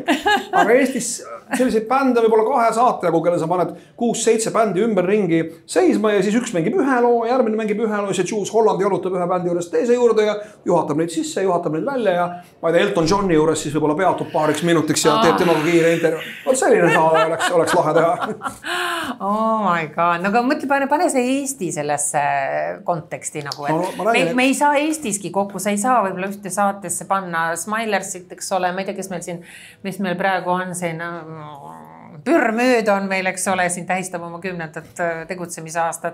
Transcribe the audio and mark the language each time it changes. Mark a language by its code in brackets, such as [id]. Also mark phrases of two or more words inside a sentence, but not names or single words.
[et] Aga Eestis selliseid bände võib-olla 2 saatajagu, kelle sa paned 6-7 bändi ümber ringi seisma ja siis üks mängib ühe loo, järgmine mängib ühe loo, siis Jules Holland jalutab ühe bändi juures teise juurde ja juhatab neid sisse, juhatab neid välja ja ma ei tea, Elton Johni juures siis võib-olla peatub paariks minutiks ja teeb temaga kiire intervjuu. Selline saade oleks lahe teha. [en] Oh my god, [et] no aga mõtle, pane see Eesti sellesse konteksti nagu, et me ei saa Eestiski kokku, sa ei saa võib-olla ühte saatesse panna Smilersit, eks ole, ma ei tea, mis meil praegu on siin Pürmööd on meil, eks ole, siin tähistab oma 10. tegutsemisaastat.